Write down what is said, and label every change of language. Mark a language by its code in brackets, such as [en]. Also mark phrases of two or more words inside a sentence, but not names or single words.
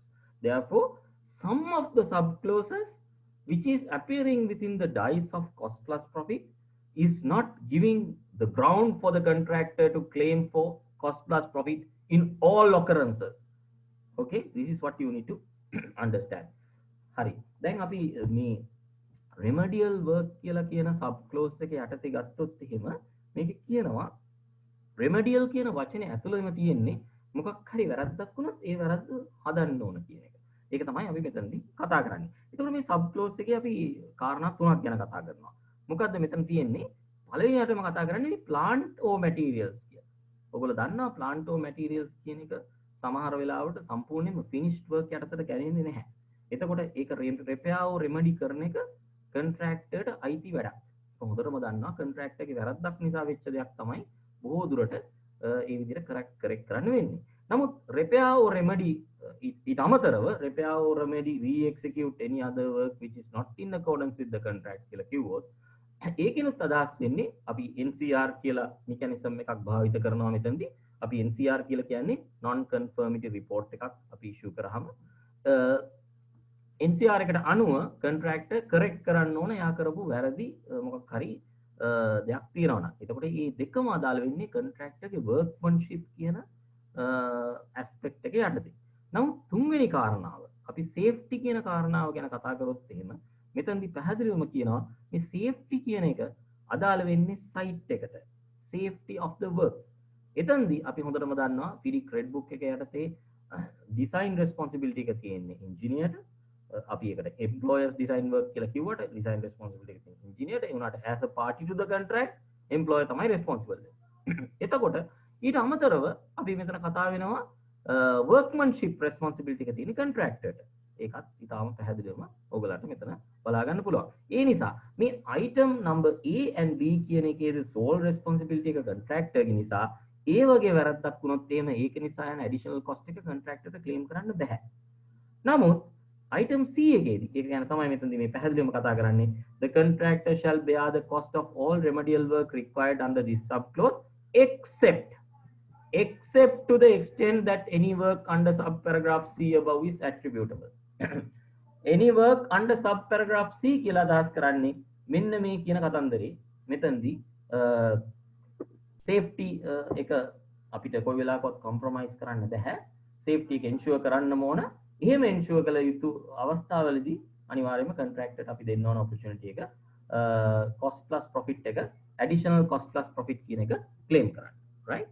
[en] Therefore, some of the subclauses which is appearing within the dice of cost plus profit is not giving the ground for the contractor to claim for cost plus profit in all occurrences. Okay, this is what you need to understand. [si] Hari. දැන් අපි මේ [en] remedial work [si] කියලා කියන subclause එක යටතේ ගත්තොත් එහෙම මේක කියනවා remedial කියන වචනේ ඇතුළෙම තියෙන්නේ මොකක් හරි වැරද්දක් වුණොත් ඒ වැරද්ද හදන්න ඕන කියන එක. ඒක තමයි අපි මෙතනදී කතා කරන්නේ. ඒතකොට මේ subclause එකේ අපි කාරණා තුනක් ගැන කතා කරනවා. මොකද්ද මෙතන තියෙන්නේ? පළවෙනියටම කතා කරන්නේ [en] plant or materials [si] කියන. ඔයගොල්ලෝ දන්නවා [en] plant or materials [si] කියන එක සමහර වෙලාවට සම්පූර්ණයෙන්ම [en] finished work [si] යටතට ගැලෙන්නේ නැහැ. එතකොට ඒක [en] repair or remedy [si] කරන එක contractorට අයිති වැඩක්. හොඳටම දන්නවා contractor එකේ වැරද්දක් නිසා වෙච්ච දෙයක් තමයි බොහෝ දුරට ඒ විදිහට correct කරන්න වෙන්නේ. නමුත් [en] repair or remedy [si] ඊට අමතරව [en] repair or remedy re-execute any other work which is not in accordance with the contract [si] කියලා කිව්වොත් ඒකිනුත් අදහස් වෙන්නේ අපි NCR කියලා mechanism එකක් භාවිත කරනවා මෙතනදී. අපි NCR කියලා කියන්නේ [en] non conformity report [si] එකක් අපි issue කරාම NCR එකට අනුව contractor correct කරන්න ඕන එයා කරපු වැරදි මොකක් හරි දෙයක් තියෙනවා නම්. එතකොට මේ දෙකම අදාළ වෙන්නේ contractor ගේ workmanship කියන aspect එක යටතේ. නමුත් තුන්වෙනි කාරණාව අපි safety කියන කාරණාව ගැන කතා කරොත් එහෙම මෙතනදී පැහැදිලිවම කියනවා මේ safety කියන එක අදාළ වෙන්නේ site එකට. [en] safety of the works. [si] එතනදී අපි හොඳටම දන්නවා පිරි [en] red book [si] එක යටතේ [en] design responsibility [si] එක තියෙන්නේ engineer ට. අපි ඒකට [en] employers design work [si] කියලා කිව්වට [en] design responsibility [si] එක තියෙන්නේ engineer ට. [en] ඒ වුණාට as a party to the contract employer තමයි responsible. [si] එතකොට ඊට අමතරව අපි මෙතන කතා වෙනවා [en] workmanship responsibility [si] එක තියෙන contractor ට. ඒකත් ඉතාලම පැහැදිලිවම ඔයගලන්ට මෙතන බලා ගන්න පුළුවන්. ඒ නිසා මේ [en] item number A and B [si] කියන එකේ [en] sole responsibility [si] එක contractor ගේ නිසා ඒ වගේ වැරද්දක් වුණොත් එහෙම ඒක නිසා යන [en] additional cost [si] එක contractor ට claim කරන්න බෑ. [en] නමුත් item C එකේදී [si] ඒක ගැන තමයි මෙතනදී මේ පැහැදිලිවම කතා කරන්නේ [en] the contractor shall bear the cost of all remedial work required under this subclause except to the extent that any work under subparagraph C above is attributable. Any work under subparagraph C [si] කියලා අදහස් කරන්නේ මෙන්න මේ කියන කතන්දරේ මෙතනදී safety එක අපිට කොයි වෙලාවකවත් compromise කරන්න බෑ. safety එක ensure කරන්නම ඕන. එහෙම ensure කළ යුතු අවස්ථාවලදී අනිවාර්යයෙන්ම contractor ට අපි දෙන්න ඕන opportunity එක [en] cost plus profit [si] එක [en] additional cost plus profit [si] කියන එක claim කරන්න. right?